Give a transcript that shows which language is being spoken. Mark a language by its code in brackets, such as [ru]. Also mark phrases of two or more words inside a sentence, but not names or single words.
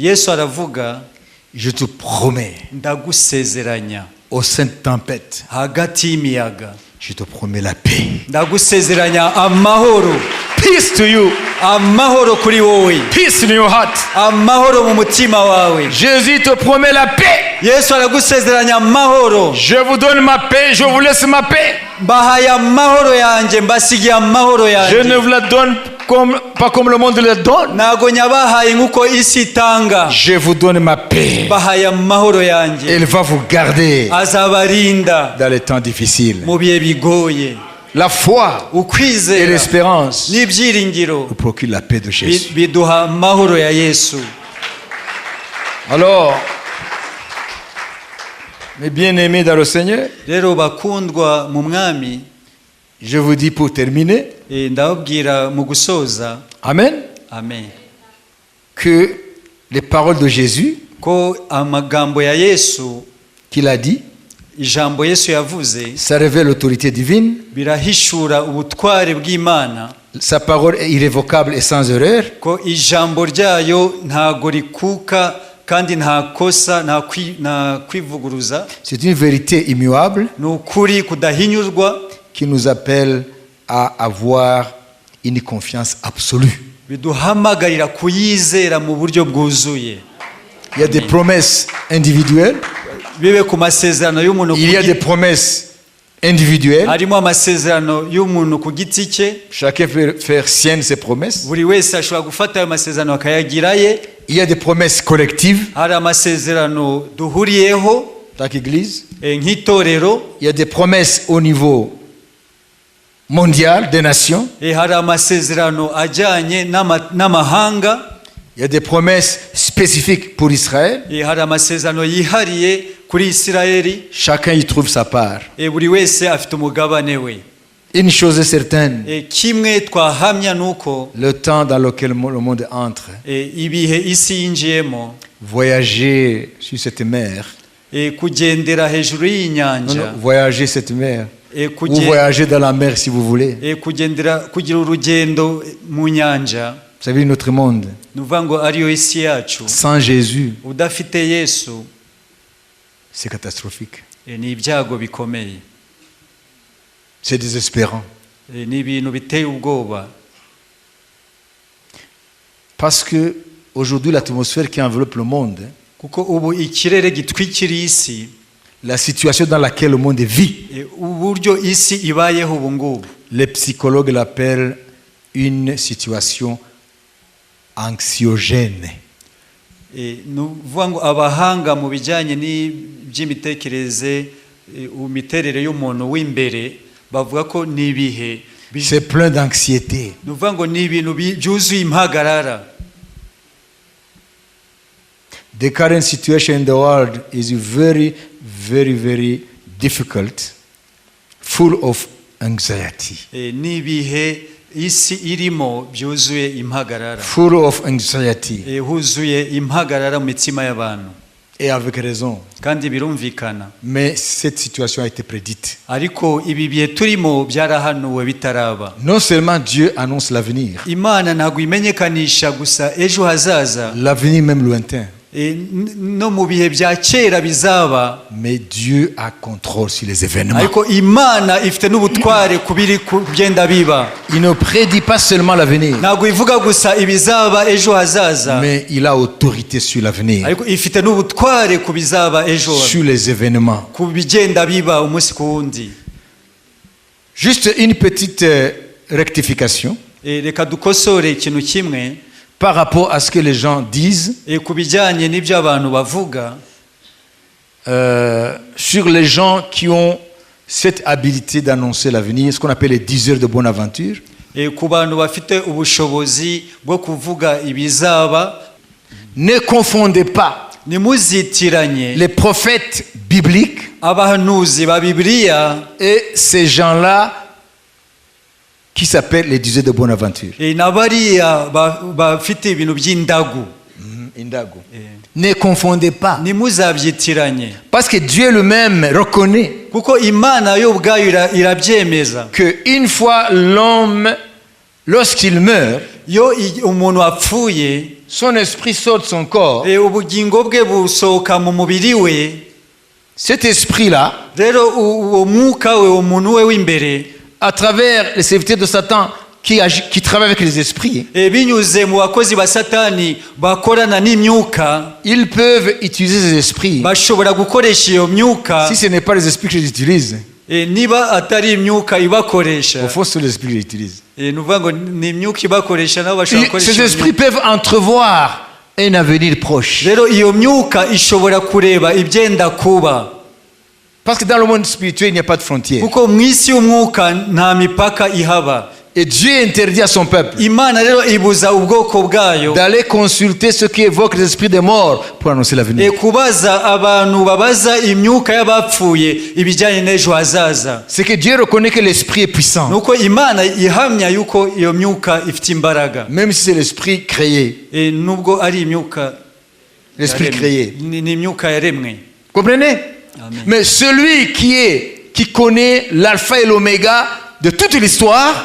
[rw] Yesu aravuga, [fr] je te promets, [rw] ndagusezeranya [fr] au sein de tempête, [rw] hagati y'imiyaga [fr] je te promets la paix. [rw] ndagusezeranya amahoro [en] Peace to you. [rw] amahoro kuri wowe [en] Peace in your heart. [rw] amahoro mu mutima wawe [fr] Jésus te promet la paix. [rw] yesu aragusezeranya amahoro [fr] Je vous donne ma paix, je vous laisse ma paix. [rw] mbahaye amahoro yanjye mbasigiye amahoro [fr] Je [rw] yanjye [fr] ne vous la donne pas comme le monde le donne. [rw] ntago nyabahaye nk'uko isi itanga [fr] Je vous donne ma paix. [rw] mbahaye amahoro yanjye [fr] Elle va vous garder [rw] azabarinda [fr] dans les temps difficiles. [rw] mu bihe bigoye [fr] La foi et [rw] ukwizera [fr] l'espérance [rw] n'ibyiringiro [fr] nous procurent la paix de Jésus. [rw] biduha amahoro ya yesu [fr] Alors, mes bien-aimés dans le Seigneur, [rw] rero bakundwa mu mwami [fr] je vous dis pour terminer, [rw] ndababwira mu gusoza [fr] Amen, [rw] amen [fr] que les paroles de Jésus [rw] ko amagambo ya yesu [fr] qu'il a dit, [rw] ijambo yesu yavuze [fr] ça révèle l'autorité divine. [rw] birahishura ubutware bw'imana [fr] Sa parole est irrévocable et sans erreur. [rw] ko ijambo ryayo ntago rikuka kandi nta kosa nta kwivuguruza [fr] C'est une vérité immuable [rw] ni ukuri kudahinyurwa [fr] qui nous appelle à avoir une confiance absolue. [rw] biduhamagarira kuyizera mu buryo bwuzuye [fr] Il y a des promesses individuelles, [rw] bibe ku masezerano y'umuntu [fr] il y a des promesses individuelles. [rw] harimo amasezerano y'umuntu ku giti cye [fr] Chacun peut faire sienne ses promesses. [rw] buri wese ashobora gufata ayo masezerano akayagira ye [fr] Il y a des promesses collectives, [rw] hari amasezerano duhuriyeho [fr] tant qu'Église. [rw] nk'itorero [fr] Il y a des promesses au niveau mondial des nations. [rw] hari amasezerano ajyanye n'amahanga [fr] Il y a des promesses spécifiques pour Israël. [rw] hari amasezerano yihariye kuri isirayeli [fr] Chacun y trouve sa part. [rw] buri wese afite umugabane we [fr] Une chose est certaine, [rw] kimwe twahamya ni uko [fr] le temps dans lequel le monde entre, [rw] ibihe isi yinjiyemo [fr] voyager sur cette mer, [rw] kugendera hejuru [fr] non, [rw] y'inyanja [fr] non, voyager cette mer, ou [rw] kuge- [fr] voyager dans la mer si vous voulez. [rw] kugira urugendo mu nyanja [fr] Vous savez, notre monde, [rw] ni ukuvuga ngo ariyo isi yacu [fr] sans Jésus, [rw] udafite yesu [fr] c'est catastrophique. [rw] ni ibyago bikomeye [fr] C'est désespérant. [rw] ni ibintu biteye ubwoba [fr] Parce que aujourd'hui, l'atmosphère qui enveloppe le monde, [rw] kuko ubu ikirere gitwikiriye isi [fr] la situation dans laquelle le monde vit, [rw] uburyo isi ibayeho ubu ngubu [fr] les psychologues l'appellent une situation anxiogène. [rw] ni ukuvuga ngo abahanga mu bijyanye n'iby'imitekerereze imiterere y'umuntu w'imbere bavuga ko ni ibihe [fr] C'est plein d'anxiété. [rw] ni ukuvuga ngo ni ibintu byuzuye impagarara. [en] The current situation in the world is very, very, very difficult, full of anxiety. [rw] Ni ibihe isi irimo byuzuye impagarara, [en] Full of anxiety. [rw] huzuye impagarara mu mitima y'abantu, [fr] Et avec raison. [rw] kandi birumvikana. [fr] Mais cette situation a été prédite. [rw] Ariko ibi bihe turimo byarahanuwe bitaraba. [fr] Non seulement Dieu annonce l'avenir, [rw] Imana ntabwo imenyekanisha gusa ejo hazaza, [fr] l'avenir même lointain, [rw] no mu bihe bya kera bizaba, [fr] mais Dieu a contrôle sur les événements. [rw] ariko Imana ifite n'ubutware kubiri kugenda biba. [fr] Il ne prédit pas seulement l'avenir, [rw] Ntabwo ivuga gusa ibizaba ejo hazaza, [fr] mais il a autorité sur l'avenir, [rw] ariko ifite n'ubutware ku bizaba ejo, [fr] sur les événements. [rw] ku bigenda biba umunsi ku wundi. [fr] Juste une petite rectification [rw] Reka dukosore ikintu kimwe [fr] par rapport à ce que les gens disent [rw] ku bijyanye n'ibyo abantu bavuga [fr] sur les gens qui ont cette habilité d'annoncer l'avenir, ce qu'on appelle les diseurs de bonne aventure. [rw] ku bantu bafite ubushobozi bwo kuvuga ibizaba. [fr] Ne confondez pas [rw] Ntimuzitiranye [fr] les prophètes bibliques [rw] abahanuzi ba Bibiliya [fr] et ces gens-là qui s'appellent les diseurs de bonne aventure. [rw] na bariya bafite ibintu by'indagu. Indago. [fr] Ne confondez pas. [rw] Ntimuzabyitiranye, [fr] Parce que Dieu lui-même reconnaît [rw] kuko Imana yo ubwayo irabyemeza [fr] qu'une fois l'homme, lorsqu'il meurt, [rw] yo umuntu apfuye [fr] son esprit sort de son corps [rw] ubugingo bwe busohoka mu mubiri we, [fr] Cet esprit-là, [rw] rero uwo mwuka we umuntu we w'imbere [fr] à travers les serviteurs de Satan qui travaillent avec les esprits, [rw] binyuze mu bakozi ba satani bakorana n'imyuka, [fr] ils peuvent utiliser ces esprits. [rw] bashobora gukoresha iyo myuka. [fr] Si ce n'est pas les esprits que j'utilise, [rw] Niba atari imyuka ibakoresha, [fr] au fond c'est les esprits que j'utilise. [rw] nuvuga ngo ni imyuka ibakoresha nabo bashobora gukoresha [fr] Ces esprits peuvent entrevoir un avenir proche. [rw] rero iyo myuka ishobora kureba ibyenda kuba, [fr] Parce que dans le monde spirituel, il n'y a pas de frontières. [rw] kuko mu isi y'umwuka nta mipaka ihaba. [fr] Et Dieu interdit à son peuple [rw] Imana rero ibuza ubwoko bwayo [fr] d'aller consulter ceux qui évoquent les esprits des morts pour annoncer l'avenir. [rw] kubaza abantu babaza imyuka y'abapfuye ibijyanye n'ejo hazaza. [fr] C'est que Dieu reconnaît que l'esprit est puissant, [rw] nuko Imana ihamya yuko iyo myuka ifite imbaraga, [fr] même si c'est l'esprit créé. [rw] nubwo ari imyuka [fr] L'esprit créé. [rw] ni imyuka yaremwe. [fr] Comprenez? Amen. Mais celui qui connaît l'alpha et l'oméga de toute l'histoire,